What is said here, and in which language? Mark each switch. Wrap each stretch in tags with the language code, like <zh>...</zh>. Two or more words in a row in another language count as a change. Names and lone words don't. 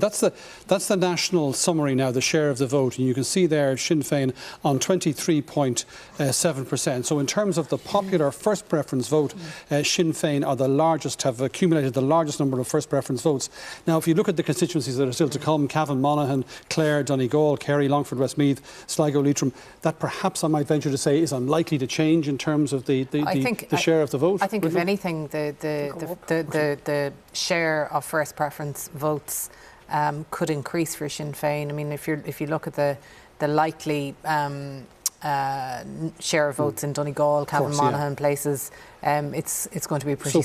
<en>That's the national summary now, the share of the vote, and you can see there Sinn Fein on 23.7%. So in terms of the popular first preference vote, Sinn Fein are the largest, have accumulated the largest number of first preference votes. Now if you look at the constituencies that are still to come, Cavan, Monaghan, Clare, Donegal, Kerry, Longford, Westmeath, Sligo, Leitrim, that perhaps I might venture to say is unlikely to change in terms of the share of the vote? I think, if anything, the share of first preference votes could increase for Sinn Féin. I mean, if you look at the likely share of votes in Donegal, Cavan, Monaghan places, it's going to be pretty.</en>